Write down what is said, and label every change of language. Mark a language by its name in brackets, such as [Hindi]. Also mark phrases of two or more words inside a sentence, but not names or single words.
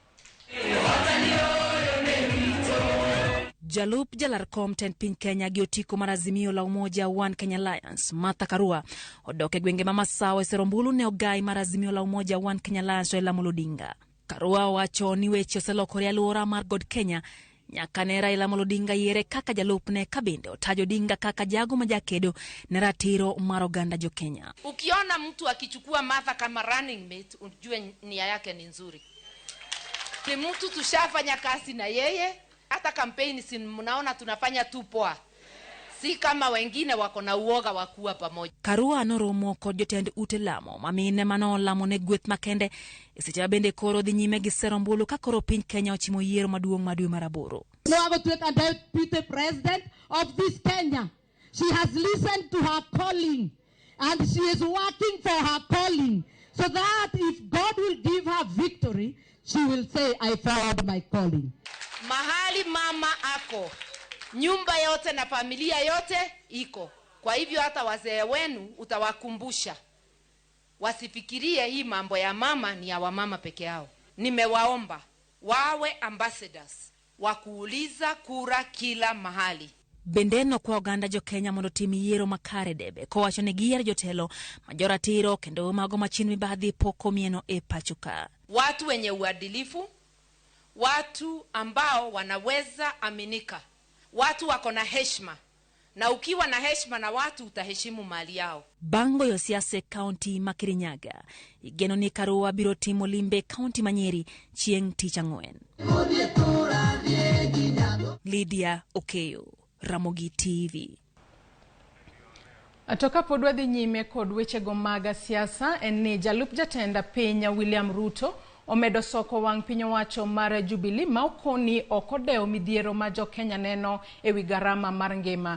[Luo (Kenya and Tanzania)] Jalup jalar kom ten piny Kenya giotiko mar Azimio la Umoja One Kenya Alliance Martha Karua odoke gwenge ma Masawa e serombulu ne ogai mar Azimio la Umoja One Kenya Alliance Raila Amolo Odinga. Karua wacho ni weche oselokore aluora mar God Kenya nyaka ne Raila Amolo Odinga yiere kaka jalupne kabinde otajo Odinga kaka jago majakedo ne ratiro mar oganda jo Kenya. [Swahili] Ukiona mtu akichukua Martha kama [English] running mate [Swahili] ujue nia yake ni nzuri. Ni mtu tushafanya kazi na yeye, hata kampeni si mnaona tunafanya tu poa. Si kama wengine wako na uoga wa kuwa pamoja. [Luo (Kenya and Tanzania)] Karua noromo kod jotend ute lamo mamine manolamo ne gweth makende seche bende koro dhi nyime gi serombulu ka koro piny Kenya ochimo yiero maduong' madwe maraboro. [English] No, I was with a deputy president of this Kenya. She has listened to her calling and she is working for her calling so that if God will give her victory, she will say, I followed my calling. [Swahili] Mahali mama ako, nyumba yote na familia yote iko. Kwa hivyo hata wazee wenu utawakumbusha. Wasifikirie hii mambo ya mama ni ya wamama peke yao. Nimewaomba wawe ambassadors wa kuuliza kura kila mahali. [Luo (Kenya and Tanzania)] Bendeno kwa oganda jo Kenya mondo tim yiero makare debe kowacho ne giyiero jotelo majoratiro kendo mago machin mibadhi poko mieno e pachuka. [Swahili] Watu wenye uadilifu, watu ambao wanaweza aminika, watu wako na heshima, na ukiwa na heshima na watu utaheshimu mali yao. [Luo (Kenya and Tanzania)] Bango yo siasa county ma Kirinyaga igeno ni Karua biro timo limbe county Manyeri chieng' tich ang'wen. Lydia Okeyo, Ramogi TV. Atoka podwa dhi nyime kod wechego mag siasa en ni jalup jatend piny William Ruto omedo soko wang' piny owacho mar Jubilee ma okoni okodeo midhiero ma jo Kenya neno e wi garama mar ngima.